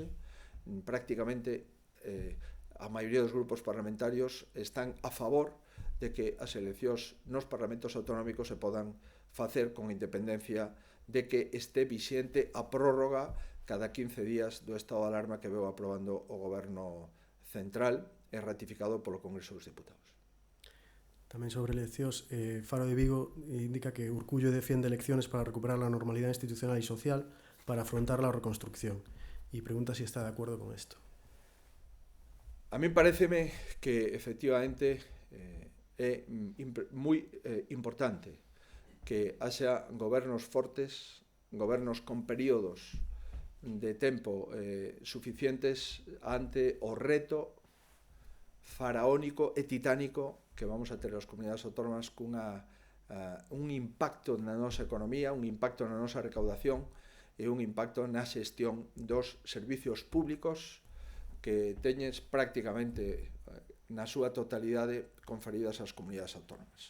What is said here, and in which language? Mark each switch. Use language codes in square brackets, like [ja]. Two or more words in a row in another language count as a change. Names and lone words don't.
[gl] Prácticamente a maioría dos grupos parlamentarios están a favor de que as eleccións nos parlamentos autonómicos se podan facer con independencia de que este vixente a prórroga cada 15 días do estado de alarma que veu aprobando o Goberno Central e ratificado polo Congreso dos Diputados. Tamén sobre eleccións, Faro de Vigo indica que [es] Urcullo defiende elecciones para recuperar la normalidad institucional y social para afrontar la reconstrucción. Y pregunta si está de acuerdo con esto. [gl] A mí pareceme que efectivamente é moi importante que haxa gobernos fortes, gobernos con períodos de tempo suficientes ante o reto faraónico e titánico que vamos a ter as comunidades autónomas un impacto na nosa economía, un impacto na nosa recaudación e un impacto na xestión dos servicios públicos que teñes prácticamente na súa totalidade conferidas ás comunidades autónomas.